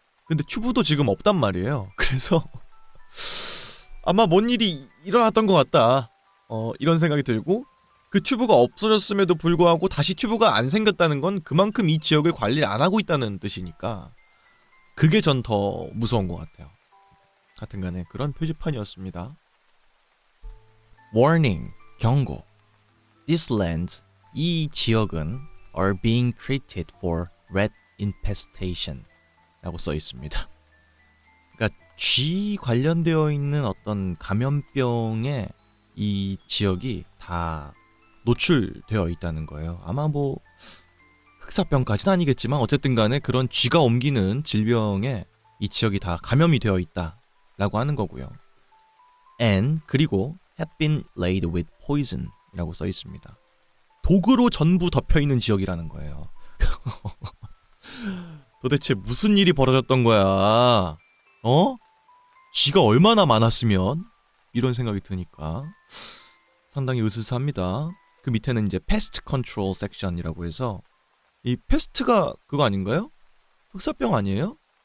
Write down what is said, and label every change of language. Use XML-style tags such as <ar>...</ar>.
<ko>근데 튜브도 지금 없단 말이에요. 그래서 아마 뭔 일이 일어났던 것 같다. 이런 생각이 들고 그 튜브가 없어졌음에도 불구하고 다시 튜브가 안 생겼다는 건 그만큼 이 지역을 관리를 안 하고 있다는 뜻이니까 그게 전 더 무서운 것 같아요. 하여튼간에 그런 표지판이었습니다.</ko> <en>Warning,</en> <ko>경고.</ko> <en>These lands,</en> <ko>이 지역은</ko> <en>are being treated for rat infestation</en> <ko>라고 써 있습니다. 그러니까 쥐 관련되어 있는 어떤 감염병에 이 지역이 다 노출되어 있다는 거예요. 아마 뭐 흑사병까지는 아니겠지만 어쨌든 간에 그런 쥐가 옮기는 질병에 이 지역이 다 감염이 되어 있다라고 하는 거고요.</ko> <en>And</en> <ko>그리고</ko> <en>have been laid with poison</en> <ko>이라고 써 있습니다. 독으로 전부 덮여있는 지역이라는 거예요. 도대체 무슨 일이 벌어졌던 거야? 쥐가 얼마나 많았으면? 이런 생각이 드니까 상당히 으스스합니다. 그 밑에는 이제 패스트 컨트롤 섹션이라고 해서 이 패스트가 그거 아닌가요? 흑사병 아니에요?</ko>